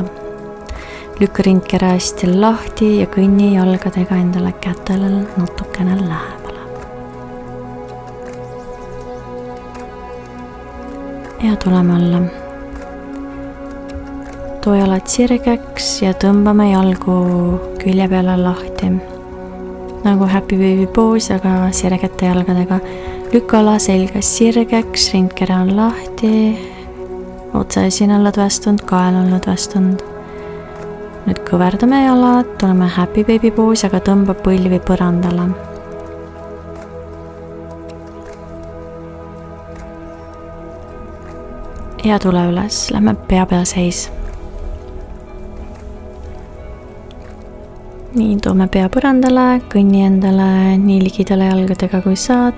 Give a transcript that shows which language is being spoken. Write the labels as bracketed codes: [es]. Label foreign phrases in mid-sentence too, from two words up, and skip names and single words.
[et] Lükka rindkere hästi lahti ja kõnni jalgadega endale kätele natukene lähemale. Ja tuleme alla. Too jalad sirgeks ja tõmbame jalgu külje peale lahti. [en] Nagu happy baby pose, [et] aga sirgete jalgadega. Lükka alaselga sirgeks, rindkere on lahti, otsaesin on lõdvestunud, kael on lõdvestunud. Nüüd kõverdame jalad, tuleme [en] happy baby pose, [et] aga tõmba põlvi põrandale. Ja tule üles, lähme pea peal seis. Nii, toome pea põrandale, kõnni endale nii ligidale jalgadega kui saad.